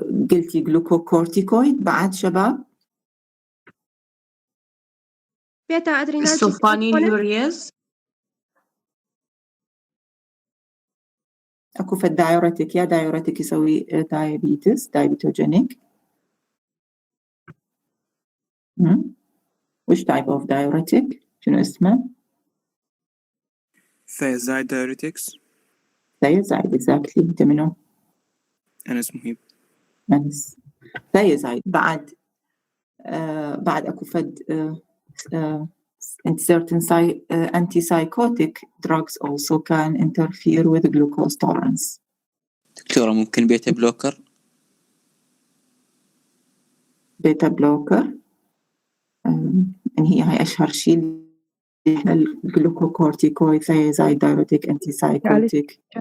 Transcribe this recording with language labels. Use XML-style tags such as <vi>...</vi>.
<ar>قلتي جلوكوكورتيكويد بعد شباب؟ بيتا أدرينال السلفونيلوريز. أكو فد دايوريتك يا دايوريتك يسوي دايبيتوجينيك.</ar> <en>which type of diuretic؟</en> <ar>شنو اسمه؟</ar> <en>thiazide diuretics. thiazide exactly.</en> <ar>أنت منو؟ أنس مهيب. أنس.</ar> <en>thiazide</en> <ar>بعد أكو فد</ar> <en>certain antipsychotic drugs also can interfere with glucose tolerance.</en> <ar>دكتورة ممكن بيتا بلوكر. بيتا بلوكر هي أشهر شيء الجلوكوكورتيكويد</ar> <en>thiazide diuretic antipsychotic.</en>